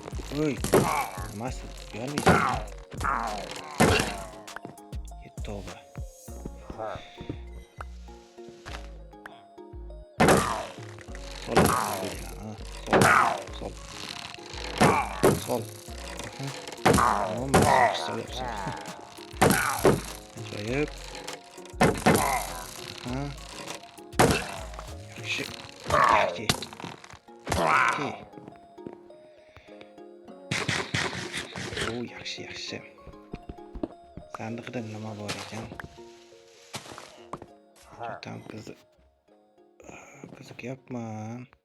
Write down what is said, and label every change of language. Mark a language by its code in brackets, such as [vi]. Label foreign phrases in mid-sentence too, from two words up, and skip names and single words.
[uz] Oy, nimasi uyalmaysan? Tavba. [tr] Sol. Sol. Tamam, sol yapsın. Acayip. Ha. [uz] Yaxshi. Yaxshi. O, yaxshi. Sandiqda nima bor ekan? Tam qiziqyapman.